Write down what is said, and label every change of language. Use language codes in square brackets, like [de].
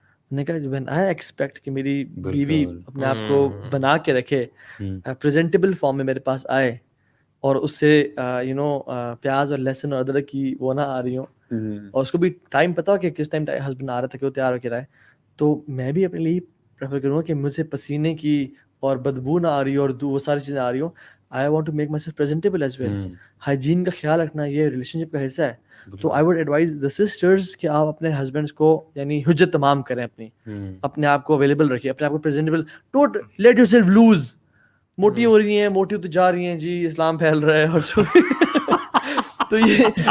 [ur] نے کہا [en] when I expect [ur] کہ میری بیوی اپنے آپ کو بنا کے رکھے, پریزنٹیبل فارم میں میرے پاس آئے, اور اس سے پیاز اور لہسن اور ادرک کی وہ نہ آ رہی ہوں, اور اس کو بھی ٹائم پتا ہو کہ کس ٹائم ہسبینڈ آ رہا تھا کہ وہ تیار ہو کے رہے, تو میں بھی اپنے لیے پریفر کروں گا کہ مجھ سے پسینے کی اور بدبو نہ آ رہی ہو, اور وہ ساری چیزیں آ رہی ہوں. [en] I want to make myself presentable as well. [ur] Hygiene کا خیال رکھنا یہ ریلیشن شپ کا حصہ ہے. تو [en] I would advise the sisters [ur] کہ آپ اپنے ہسبینڈس کو یعنی حجت تمام کریں, اپنے آپ کو اویلیبل رکھیں, اپنے آپ کو presentable. [en] Don't let yourself loose. [ur] موٹی ہو رہی ہیں, موٹی ہوتی جا رہی ہیں جی, اسلام پھیل رہا ہے, اور تو یہ